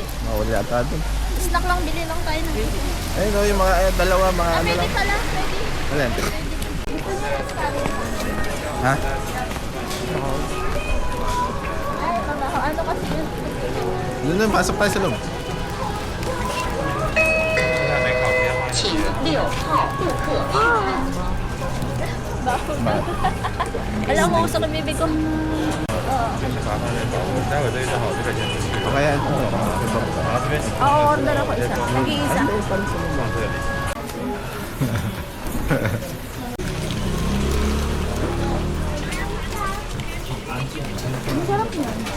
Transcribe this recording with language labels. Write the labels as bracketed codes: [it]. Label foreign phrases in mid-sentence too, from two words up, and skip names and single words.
[tl] Mawala yata doon. Snack lang, bili lang tayo ng bili. Ayun o, yung mga dalawa, mga ano Pwede lang. pala, pwede. Alin? Gusto niyo yung sabi? Ha? Ay, mabaho. Ano kasi yun? Doon na, pasok tayo sa loob. [zh] 请6号顾客一餐。 [tl] Alam mo, gusto ko bibig ko. O kaya ito. Oo, order ako isa. Nag-iisa. Masarap yun.